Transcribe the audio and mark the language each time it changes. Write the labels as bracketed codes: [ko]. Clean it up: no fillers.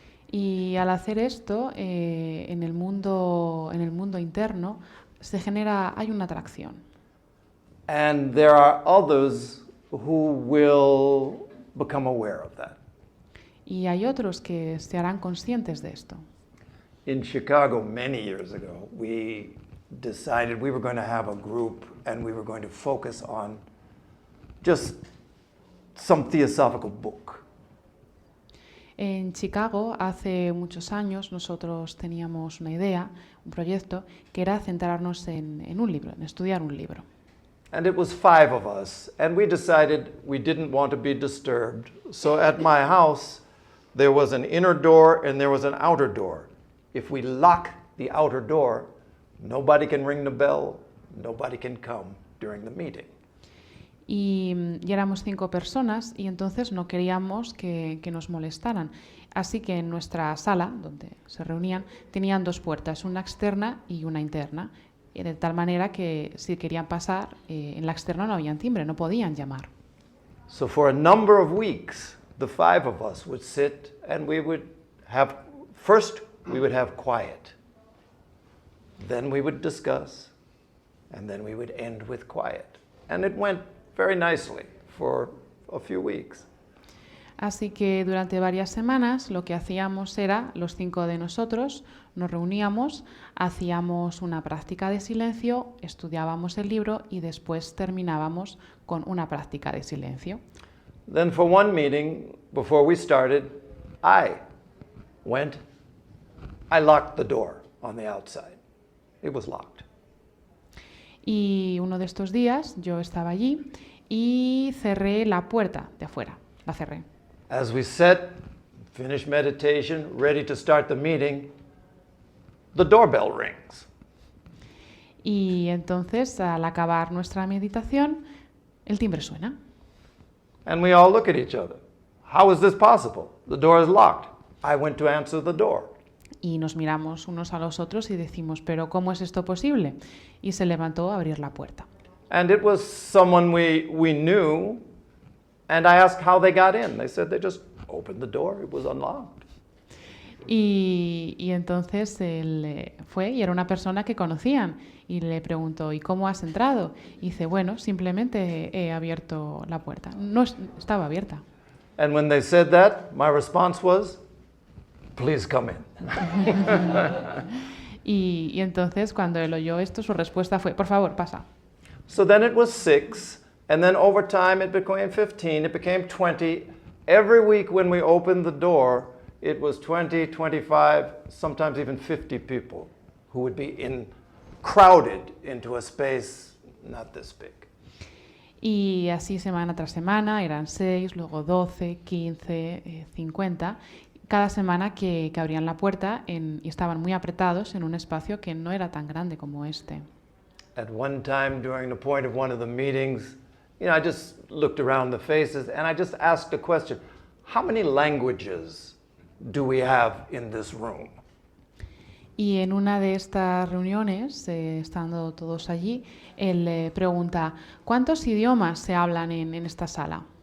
[es] Y al hacer esto, en el mundo interno, hay una atracción. [en] And there are others who will become aware of that. [es] Y hay otros que se harán conscientes de esto. [en] In Chicago, many years ago, we decided we were going to have a group and we were going to focus on just some theosophical book. [es] En Chicago, hace muchos años, nosotros teníamos una idea, un proyecto, que era centrarnos en un libro, en estudiar un libro. [en] And it was 5 of us, and we decided we didn't want to be disturbed. So at my house, there was an inner door and there was an outer door. If we lock the outer door, nobody can ring the bell, nobody can come during the meeting. [es] Y éramos 5 personas y entonces no queríamos que nos molestaran. Así que en nuestra sala, donde se reunían, tenían 2 puertas, una externa y una interna. De tal manera que si querían pasar, en la externa no había timbre, no podían llamar. [en] So for a number of weeks, the 5 of us would sit and we would have, first we would have quiet. Then we would discuss, and then we would end with quiet. And it went very nicely for a few weeks. [es] Así que durante varias semanas lo que hacíamos era, los 5 de nosotros, nos reuníamos, hacíamos una práctica de silencio, estudiábamos el libro y después terminábamos con una práctica de silencio. [en] Then for one meeting, before we started, I locked the door on the outside. It was locked. [es] Y uno de estos días yo estaba allí y cerré la puerta de afuera, la cerré. [en] As we sat, finished meditation, ready to start the meeting, the doorbell rings. [es] Y entonces, al acabar nuestra meditación, el timbre suena. [en] And we all look at each other. How is this possible? The door is locked. I went to answer the door. [es] Y nos miramos unos a los otros y decimos, ¿pero cómo es esto posible? Y se levantó a abrir la puerta. [en] And it was someone we knew, and I asked how they got in. They said they just opened the door, it was unlocked. [es] Y entonces él fue y era una persona que conocían y le preguntó, ¿y cómo has entrado? Y dice, bueno, simplemente he abierto la puerta. No estaba abierta. [en] And when they said that, my response was, please come in. [es] Y entonces cuando él oyó esto, su respuesta fue, por favor, pasa. [en] So then it was 6, and then over time it became 15, it became 20. Every week when we opened the door, it was 20, 25, sometimes even 50 people who would be crowded into a space not this big. [es] Y así semana tras semana, eran 6, luego 12, 15, 50. Cada semana que abrían la puerta y estaban muy apretados en un espacio que no era tan grande como este. [en] At one time during the point of one of the meetings, I just looked around the faces and I just asked a question. How many languages do we have in this room? [es] Y en una de estas reuniones, estando todos allí, él pregunta, ¿cuántos idiomas se hablan en esta sala?